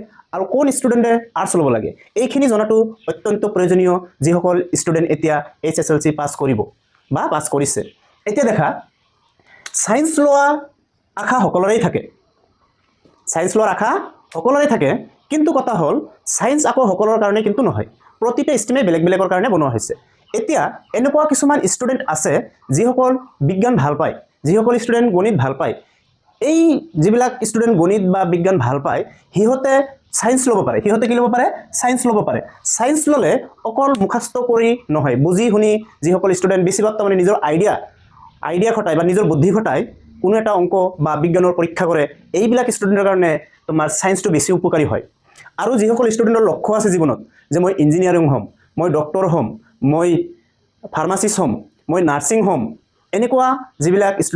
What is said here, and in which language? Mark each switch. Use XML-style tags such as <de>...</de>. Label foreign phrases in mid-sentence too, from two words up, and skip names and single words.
<as>আৰু কোন স্টুডেন্টে আর্টস লব লাগে এইখিনি জনাটো অত্যন্ত প্ৰয়োজনীয় যিসকল স্টুডেন্ট এতিয়া HSLC পাস কৰিব বা পাস কৰিছে এতিয়া দেখা সায়েন্স লোৱা আশা সকলোৰেই থাকে সায়েন্স লোৱাৰ আশা সকলোৰেই থাকে কিন্তু কথা হল সায়েন্স আকৌ সকলোৰ কাৰণে কিন্তু নহয় প্ৰতিটা ষ্ট্ৰীমে বেলেগ বেলেগৰ কাৰণে বনোৱা হৈছে এতিয়া এনেকুৱা কিছুমান স্টুডেন্ট আছে যিসকল বিজ্ঞান ভাল পায় যিসকল স্টুডেন্ট গণিত ভাল পায় এই যিবিলাক স্টুডেন্ট গণিত বা বিজ্ঞান ভাল পায় হিহতে সায়েন্স লব পাৰে হিহতে কি লব পাৰে সায়েন্স লব পাৰে সায়েন্স ললে অকল মুখস্থ কৰি নহয় বুজি শুনি যিসকল স্টুডেন্ট বেছিভাগ মানে নিজৰ আইডিয়া খটাই বা নিজৰ বুদ্ধি খটাই কোনো এটা অংক বা বিজ্ঞানৰ পৰীক্ষা কৰে এইবিলাক স্টুডেন্টৰ কাৰণে তোমাৰ সায়েন্সটো বেছি উপকাৰী হয় আৰু যিসকল স্টুডেন্টৰ লক্ষ্য আছে জীৱনত যে মই ইঞ্জিনিয়াৰিং হম মই ডক্টৰ হম মই ফাৰ্মাসিষ্ট হম মই নাৰ্সিং হম এনেকুৱা যিবিলাক</as>